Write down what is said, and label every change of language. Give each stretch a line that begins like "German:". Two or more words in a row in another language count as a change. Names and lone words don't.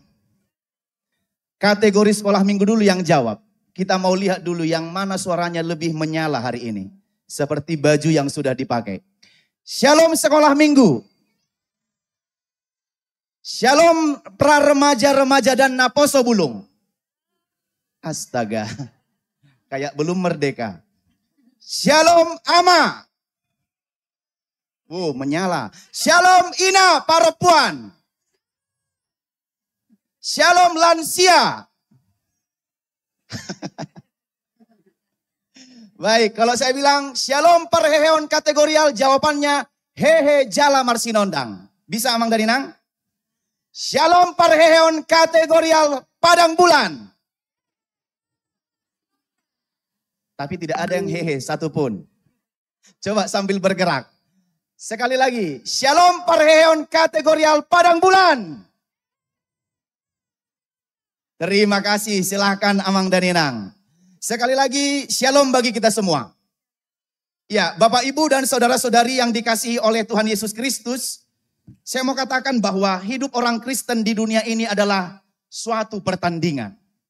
Indonesian: Kategori sekolah minggu dulu yang jawab. Kita mau lihat dulu yang mana suaranya lebih menyala hari ini. Seperti baju yang sudah dipakai. Shalom sekolah minggu. Shalom pra remaja-remaja dan naposo bulung. Astaga. Kayak belum merdeka. Shalom ama. Menyala. Shalom ina para puan. Shalom lansia. Baik, kalau saya bilang shalom perheheon kategorial, jawabannya
Batak Toba: hehe jala marsinondang.
Indonesian: Bisa Amang Daninang? Shalom perheheon kategorial padang bulan. Tapi tidak ada yang hehe satupun. Coba sambil bergerak. Sekali lagi. Shalom parheon kategorial padang bulan. Terima kasih. Silahkan Amang dan Inang. Sekali lagi shalom bagi kita semua. Ya, Bapak, Ibu, dan saudara-saudari yang dikasihi oleh Tuhan Yesus Kristus. Saya mau katakan bahwa hidup orang Kristen di dunia ini adalah suatu pertandingan.